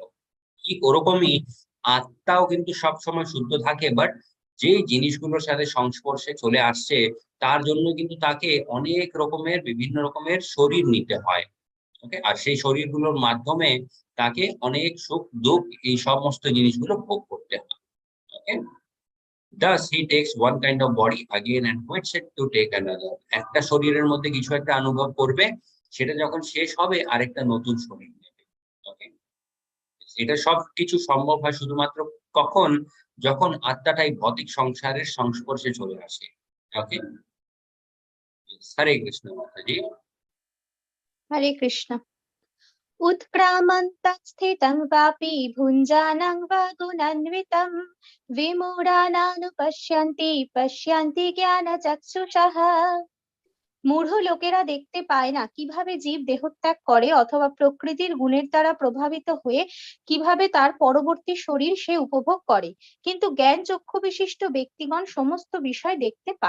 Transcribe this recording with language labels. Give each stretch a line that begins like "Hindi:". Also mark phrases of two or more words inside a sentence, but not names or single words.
Bangla: ঠিক ওরকমই আত্মাও কিন্তু সব সময় শুদ্ধ থাকে, বাট যে জিনিসগুলোর সাথে সংস্পর্শে চলে আসছে তার জন্য কিন্তু তাকে অনেক রকমের বিভিন্ন রকমের শরীর নিতে হয়। ওকে, আর সেই শরীরগুলোর মাধ্যমে তাকে অনেক সুখ দুঃখ এই সমস্ত জিনিসগুলো ভোগ করতে হয়। Okay?
English: Thus he takes one kind of body again and quits it to take another.
Bangla: একটা শরীরের মধ্যে কিছু একটা অনুভব করবে, সেটা যখন শেষ হবে আরেকটা নতুন শরীর নেবে। ওকে, এটা সব কিছু সম্ভব হয় শুধুমাত্র কখন, যখন আত্মাটাই ভৌতিক সংসারের সংস্পর্শে চলে আসে। ওকে, হরে কৃষ্ণ মাতাজি। হরে কৃষ্ণ।
Sanskrit: उत्क्रामन्तस्थितं वापि भुञ्जानं वा गुणान्वितं विमूढानानुपश्यन्ति पश्यन्ति জ্ঞানচক্ষুষः।
Bangla: মূঢ় লোকেরা দেখতে পায় না কিভাবে জীব দেহত্যাগ করে অথবা প্রকৃতির গুণের দ্বারা প্রভাবিত হয়ে কিভাবে তার পরবর্তী শরীর সে উপভোগ করে, কিন্তু জ্ঞান চক্ষু বিশিষ্ট ব্যক্তিগণ সমস্ত বিষয় দেখতে পান।